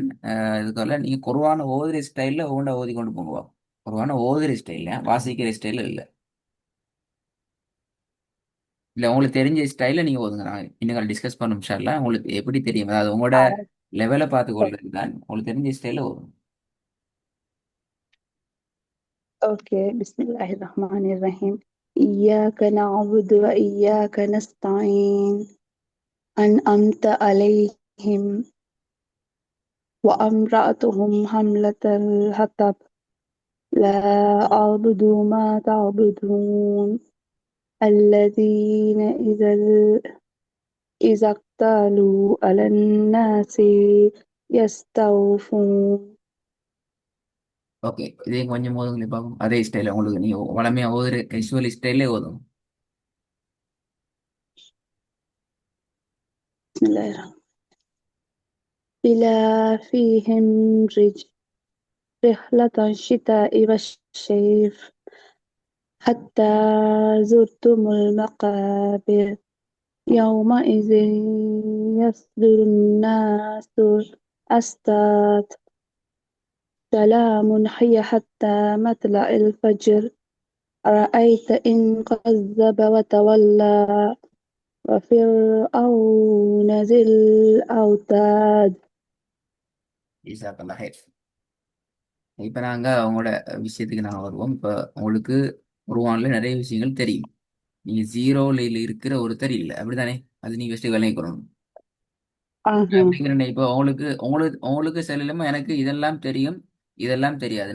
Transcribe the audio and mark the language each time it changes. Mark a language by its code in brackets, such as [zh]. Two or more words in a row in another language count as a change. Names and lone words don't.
[ta] இதுக்குள்ள நீங்கள் குர்ஆனை ஓதுற ஸ்டைலில் ஓண்ட ஓதி கொண்டு போங்க. குர்ஆனை ஓதுற ஸ்டைலில், வாசிக்கிற ஸ்டைலில் இல்லை. இல்லை, உங்களுக்கு தெரிஞ்ச ஸ்டைலில் நீங்கள் ஓதுங்க. நான் இன்னும் டிஸ்கஸ் பண்ண முடியல. உங்களுக்கு எப்படி தெரியும், அதாவது உங்களோட லெவலை பார்த்து கொள்றது தான். உங்களுக்கு தெரிஞ்ச ஸ்டைலில் ஓதுங்க. [ar] اوكي، بسم الله الرحمن الرحيم. إياك نعبد وإياك نستعين. أنعمت عليهم وأمرأتهم حملة الحطب. لا أعبد ما تعبدون. الذين إذا اقتالوا على الناس يستوفون. [ta] ஓகே, இதையும் கொஞ்சம் ஓதுங்க பார்ப்போம். அதே ஸ்டைலில் உங்களுக்கு நீங்கள் வளமையாக ஓதுற [en] casual style [ta] ஓதுங்க. [ar] بسم الله الرحمن. إلى فيهم رحلة الشتاء والصيف حتى زرتم المقابر. يومئذ يصدر الناس أشتاتا. سلام هي حتى مطلع الفجر. أرأيت إن كذب وتولى. وفرعون ذي الأوتاد. جزاك الله خير. [ta] இப்போ நாங்கள் அவங்களோட விஷயத்துக்கு நாங்கள் வருவோம். இப்போ உங்களுக்கு குர்ஆன்ல நிறைய விஷயங்கள் தெரியும். நீங்கள் ஜீரோவில் இருக்கிற ஒருத்தர் இல்லை, அப்படித்தானே? அது நீங்கள் ஃபஸ்ட்டு விளங்கிக்கணும். ஆஹா. அப்படிங்கிறேன். இப்போ உங்களுக்கு உங்களுக்கு உங்களுக்கு செல்லலுமா எனக்கு இதெல்லாம் தெரியும், இதெல்லாம் தெரியாது.